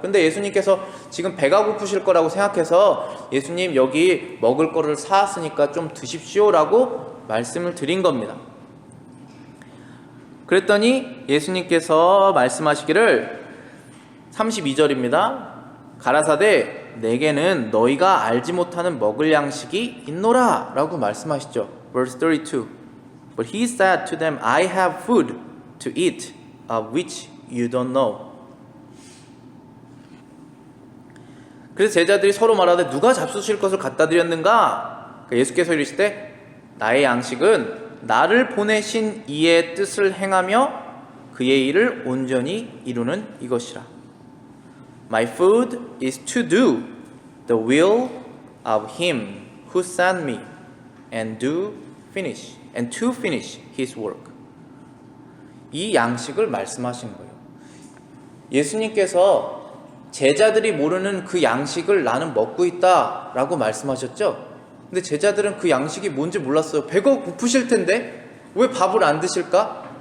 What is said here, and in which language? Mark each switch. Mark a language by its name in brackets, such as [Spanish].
[Korean] 근데 예수님께서 지금 배가 고프실 거라고 생각해서 예수님 여기 먹을 거를 사왔으니까 좀 드십시오라고 말씀을 드린 겁니다. 그랬더니 예수님께서 말씀하시기를 32절입니다. 가라사대 내게는 너희가 알지 못하는 먹을 양식이 있노라 라고 말씀하시죠. [English] Verse 32. But he said to them, I have food to eat of which you don't know. [Korean] 그래서 제자들이 서로 말하되 누가 잡수실 것을 갖다 드렸는가? 예수께서 이르시되 나의 양식은 나를 보내신 이의 뜻을 행하며 그의 일을 온전히 이루는 이것이라. [English] My food is to do the will of him who sent me and to finish his work. [Korean] 이 양식을 말씀하신 거예요. 예수님께서 제자들이 모르는 그 양식을 나는 먹고 있다라고 말씀하셨죠. 근데 제자들은 그 양식이 뭔지 몰랐어요. 배가 고프실 텐데 왜 밥을 안 드실까?